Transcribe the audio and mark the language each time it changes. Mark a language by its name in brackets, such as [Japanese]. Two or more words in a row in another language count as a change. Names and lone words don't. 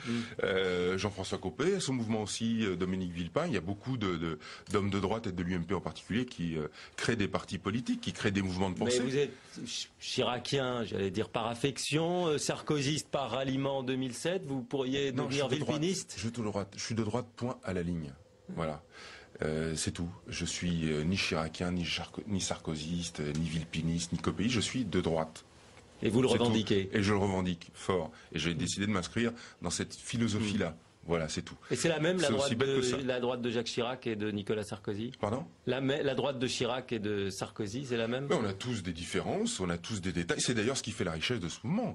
[French] Jean-François Copé, son mouvement aussi, Dominique Villepin, il y a beaucoup d'hommes de droite et de l'UMP en particulier qui créent des partis politiques, qui créent des mouvements de pensée. Mais vous êtes chiracien, j'allais dire par affection, sarkozyste par ralliement en 2007, vous pourriez devenir villepiniste ? Je suis de droite, point à la ligne. Voilà. C'est tout. Je suis ni chiracien, ni sarkozyste, ni villepiniste, ni copéiste, je suis de droite. Et vous le revendiquez. Et je le revendique fort. Et j'ai décidé de m'inscrire dans cette philosophie-là. Voilà, c'est tout. Et c'est la même, la droite de Jacques Chirac et de Nicolas Sarkozy ? Pardon ? La droite de Chirac et de Sarkozy, c'est la même ? Mais on a tous des différences, on a tous des détails. C'est d'ailleurs ce qui fait la richesse de ce mouvement.